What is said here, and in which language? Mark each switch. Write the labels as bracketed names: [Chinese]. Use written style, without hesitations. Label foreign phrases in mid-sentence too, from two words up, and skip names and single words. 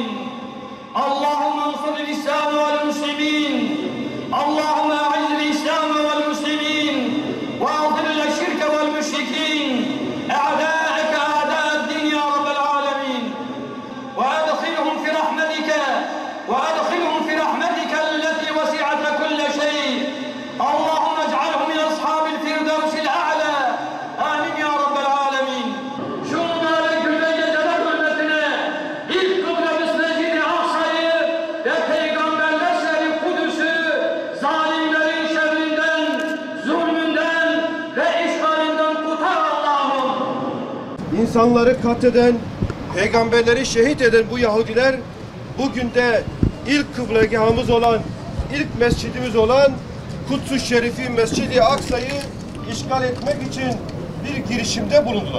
[Arabic] اللهم انصر الإسلام والمسلمين، اللهم أعز الإسلام والمسلمين وأضل الشرك والمشركين أعداءك أعداء الدين يا رب العالمين، وأدخلهم في رحمتك، وأدخلهم في رحمتك التي وسعت كل شيء. اللهم اجعلهم من أصحاب الفردوس الأعلى. آمين يا رب العالمين. [Turkish] Şunları güvecede hürmetine ilk kıblemiz Mescid-i Aksa'yı ve Peygamberler şehri Kudüs'ü zalimlerin şerrinden, zulmünden ve işgalinden kurtar Allah'ım. İnsanları katleden, peygamberleri şehit eden bu Yahudiler bugün de ilk kıblegahımız olan, ilk mescidimiz olan Kuds-ı Şerifi Mescid-i Aksa'yı işgal etmek için bir girişimde bulundular.